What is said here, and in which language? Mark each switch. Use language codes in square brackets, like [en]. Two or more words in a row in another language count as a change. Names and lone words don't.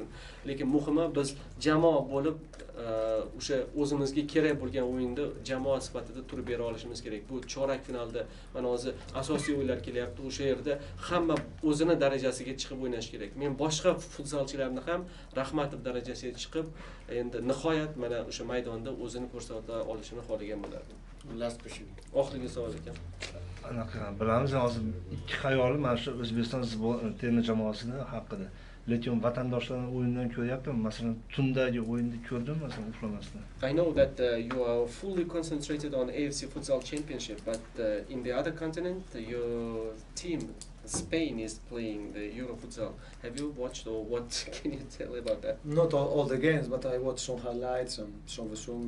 [uz] Lekin muhimi biz jamoa bo'lib o'sha o'zimizga kerak bo'lgan o'yinda jamoa sifatida turib bera olishimiz kerak. Bu chorak finalda mana hozir asosiy o'yinlar kelyapti. O'sha yerda hamma o'zini darajasiga chiqib o'ynash kerak. Men boshqa futbolchilarni ham Rahmatov darajasiga chiqib, endi nihoyat mana o'sha maydonda o'zini ko'rsata olishini xohlagan bo'lardim. [en] Last question. [uz] Oxirgi savol ekan. Anaqa bilamiz, hozir 2 xayolim mana shu O'zbekiston terma jamoasini haqida. Lekin vatandoshlarning o'yinidan ko'ryapman. Masalan, tundagi o'yinni ko'rdim, masalan, uxlamasdan. [en] I know that you are fully concentrated on AFC Futsal Championship, but in the other continent, your team, Spain, is playing the Euro Futsal. Have you watched, or what can you tell about that? Not all the games, but I watched some highlights and some zooms.